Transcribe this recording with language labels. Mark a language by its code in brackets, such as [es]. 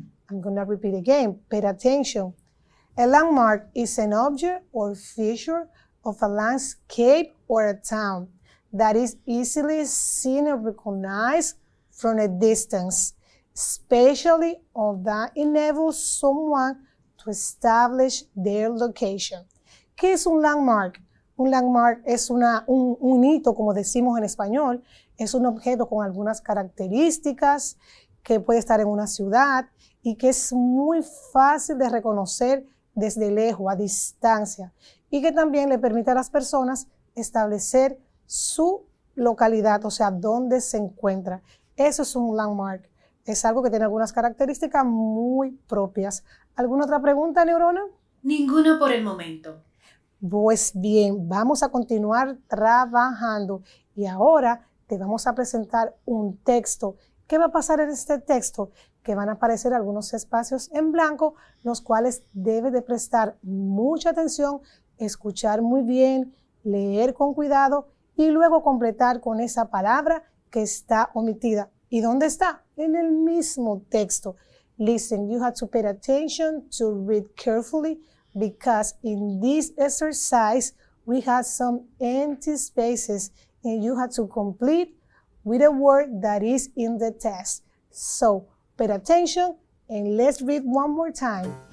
[en] I'm going to repeat again. Pay attention. A landmark is an object or feature of a landscape or a town that is easily seen and recognized from a distance, especially one that enables someone to establish their location. [es] ¿Qué es un landmark? Un landmark es un hito, como decimos en español. Es un objeto con algunas características que puede estar en una ciudad y que es muy fácil de reconocer desde lejos, a distancia, y que también le permite a las personas establecer su localidad, o sea, dónde se encuentra. Eso es un landmark. Es algo que tiene algunas características muy propias. ¿Alguna otra pregunta, Neurona? Ninguno por el momento. Pues bien, vamos a continuar trabajando y ahora te vamos a presentar un texto. ¿Qué va a pasar en este texto? Que van a aparecer algunos espacios en blanco, los cuales debes de prestar mucha atención, escuchar muy bien, leer con cuidado y luego completar con esa palabra que está omitida. ¿Y dónde está? En el mismo texto. [en] Listen, you have to pay attention to read carefully because in this exercise we have some empty spaces and you have to complete with a word that is in the text. So, pay attention and let's read one more time.